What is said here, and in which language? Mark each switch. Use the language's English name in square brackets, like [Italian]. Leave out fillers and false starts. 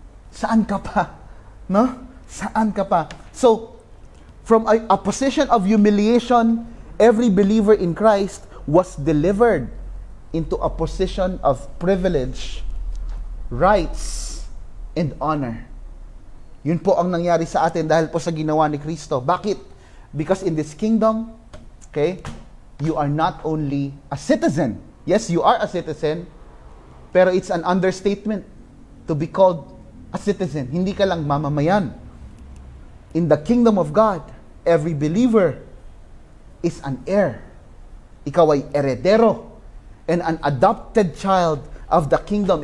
[Filipino] Saan ka pa? No? Saan ka pa? [English] So, from a position of humiliation, every believer in Christ was delivered into a position of privilege, rights, and honor. [Filipino] Yun po ang nangyari sa atin dahil po sa ginawa ni Kristo. Bakit? [English] Because in this kingdom, okay, you are not only a citizen. Yes, you are a citizen, [Filipino] pero [English] it's an understatement to be called a citizen. [Filipino] Hindi ka lang mamamayan. [English] In the kingdom of God, every believer is an heir. [Filipino] Ikaw ay heredero [English] and an adopted child of the kingdom.